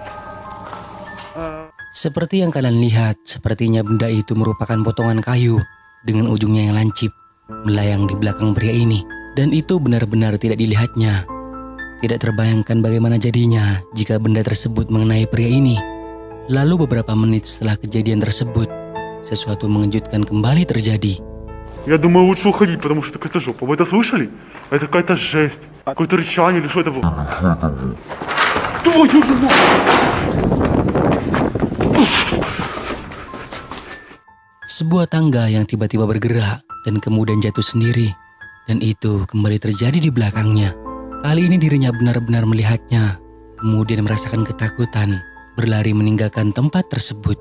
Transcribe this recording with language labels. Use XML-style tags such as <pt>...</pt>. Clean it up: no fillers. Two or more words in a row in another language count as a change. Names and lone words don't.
<id>Seperti yang kalian lihat, sepertinya benda itu merupakan potongan kayu dengan ujungnya yang lancip melayang di belakang pria ini. Dan itu benar-benar tidak dilihatnya. Tidak terbayangkan bagaimana jadinya jika benda tersebut mengenai pria ini. Lalu beberapa menit setelah kejadian tersebut, sesuatu mengejutkan kembali terjadi.</id> <ru>Я думаю, лучше уходить, потому что какая-то жопа. Вы это слышали? Это какая-то жесть. Какое-то рычание или что это было? Твою же мать!</ru> <id>Sebuah tangga yang tiba-tiba bergerak dan kemudian jatuh sendiri. Dan itu kembali terjadi di belakangnya. Kali ini dirinya benar-benar melihatnya, kemudian merasakan ketakutan, berlari meninggalkan tempat tersebut.</id>